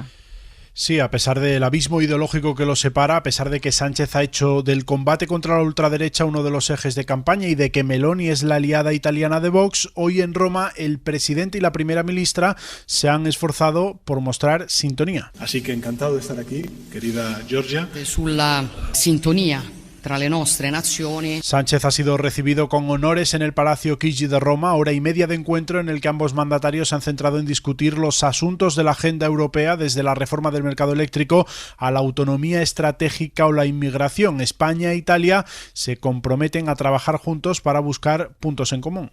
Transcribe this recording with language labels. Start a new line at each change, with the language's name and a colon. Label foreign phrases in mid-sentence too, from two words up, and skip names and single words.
Spanish: Sí, a pesar del abismo ideológico que los separa, a pesar de que Sánchez ha hecho del combate contra la ultraderecha uno de los ejes de campaña y de que Meloni es la aliada italiana de Vox, hoy en Roma el presidente y la primera ministra se han esforzado por mostrar sintonía. Así que encantado de estar aquí, querida Giorgia.
Italian: Sulla sintonía tra le nostre nazioni.
Spanish: Sánchez ha sido recibido con honores en el Palacio Chigi de Roma, hora y media de encuentro en el que ambos mandatarios se han centrado en discutir los asuntos de la agenda europea, desde la reforma del mercado eléctrico a la autonomía estratégica o la inmigración. España e Italia se comprometen a trabajar juntos para buscar puntos en común.